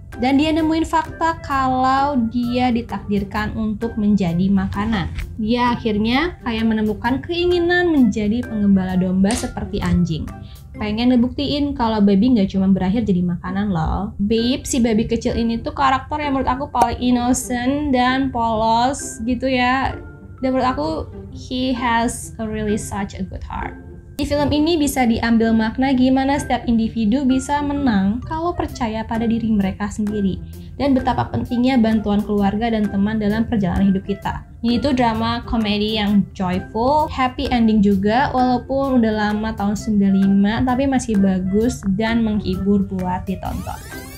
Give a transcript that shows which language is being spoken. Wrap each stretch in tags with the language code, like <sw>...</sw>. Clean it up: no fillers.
<id>Dan dia nemuin fakta kalau dia ditakdirkan untuk menjadi makanan. Dia akhirnya kayak menemukan keinginan menjadi penggembala domba seperti anjing. Pengen ngebuktiin kalau babi nggak cuma berakhir jadi makanan loh. Babe, si babi kecil ini tuh karakter yang menurut aku paling innocent dan polos gitu ya. Dan menurut aku,</id> <en>he has a really such a good heart.</en> <id>Di film ini bisa diambil makna gimana setiap individu bisa menang kalau percaya pada diri mereka sendiri. Dan betapa pentingnya bantuan keluarga dan teman dalam perjalanan hidup kita. Ini tuh drama komedi yang joyful, happy ending juga, walaupun udah lama tahun 95, tapi masih bagus dan menghibur buat ditonton.</id>